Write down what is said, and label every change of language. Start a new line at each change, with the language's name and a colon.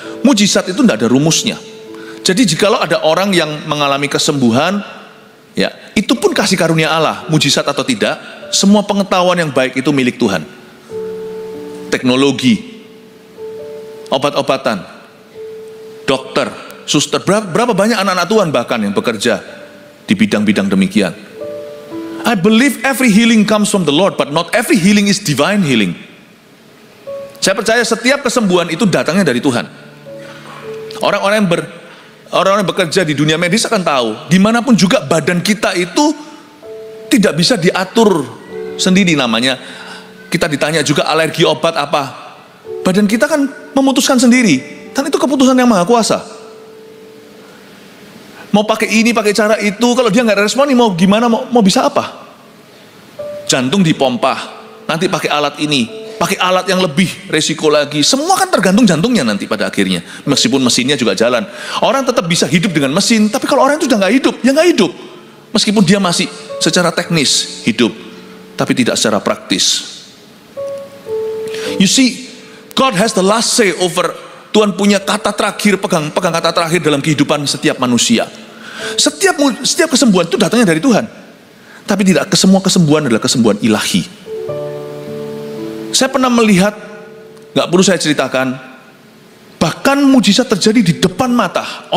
Indonesian: Mujizat itu tidak ada rumusnya. Jadi jikalau ada orang yang mengalami kesembuhan, ya, itu pun kasih karunia Allah, mujizat atau tidak, semua pengetahuan yang baik itu milik Tuhan. Teknologi, obat-obatan, dokter, suster, berapa banyak anak-anak Tuhan bahkan yang bekerja di bidang-bidang demikian.
English: I believe every healing comes from the Lord, but not every healing is divine healing.
Indonesian: Saya percaya setiap kesembuhan itu datangnya dari Tuhan. Orang-orang yang bekerja di dunia medis akan tahu, dimanapun juga badan kita itu tidak bisa diatur sendiri namanya. Kita ditanya juga alergi obat apa. Badan kita kan memutuskan sendiri, dan itu keputusan yang maha kuasa. Mau pakai ini, pakai cara itu, kalau dia nggak respon, mau gimana, mau bisa apa? Jantung dipompa, nanti pakai alat ini, pakai alat yang lebih resiko lagi. Semua kan tergantung jantungnya nanti pada akhirnya. Meskipun mesinnya juga jalan, orang tetap bisa hidup dengan mesin. Tapi kalau orang itu sudah nggak hidup, ya nggak hidup. Meskipun dia masih secara teknis hidup, tapi tidak secara praktis.
English: You see, God has the last say over.
Indonesian: Tuhan punya kata terakhir, pegang kata terakhir dalam kehidupan setiap manusia. Setiap kesembuhan itu datangnya dari Tuhan. Tapi tidak semua kesembuhan adalah kesembuhan ilahi. Saya pernah melihat, gak perlu saya ceritakan, bahkan mujizat terjadi di depan mata.